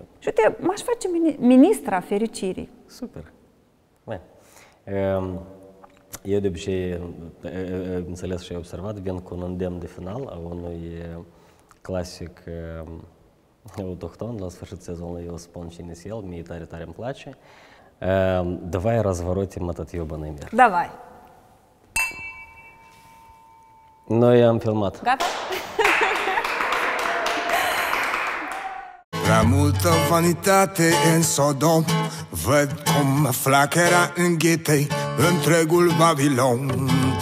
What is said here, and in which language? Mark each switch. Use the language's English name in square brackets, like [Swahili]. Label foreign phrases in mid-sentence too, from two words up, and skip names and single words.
[Romanian] Și uite, m-aș face ministra fericirii. Super. Bine. Eu de obicei, înțeles și observat, vin cu un îndemn de final a unui clasic autohton, la sfârșit sezonului eu spun cine-s el, mie tare, tare îmi place. [Russian] Давай разворотим этот ёбаный мир. Давай. [Romanian] Noi am filmat. Gata? Prea multă vanitate în Sodom, văd cum flacăra înghite întregul Babilon.